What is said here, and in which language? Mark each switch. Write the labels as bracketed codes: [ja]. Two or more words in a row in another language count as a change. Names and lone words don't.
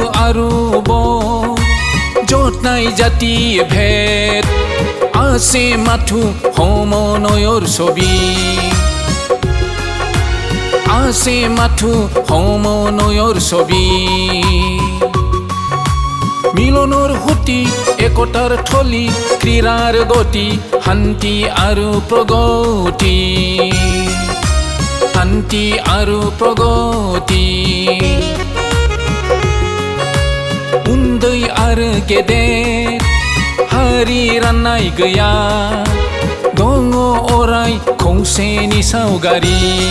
[as] আৰু বৰ য'ত নাই জাতি ভেদ আছে মাথো সমন্বয়ৰ ছবি আছে মাথো সমন্বয়ৰ ছবি মিলনৰ সুতি একতাৰ থলী ক্ৰীড়াৰ গতি শান্তি আৰু প্ৰগতি শান্তি আৰু প্ৰগতি [brx] उन्दै आरो गेदेर हारि राननाय गैया दङ अराय खौसेनि सावगारि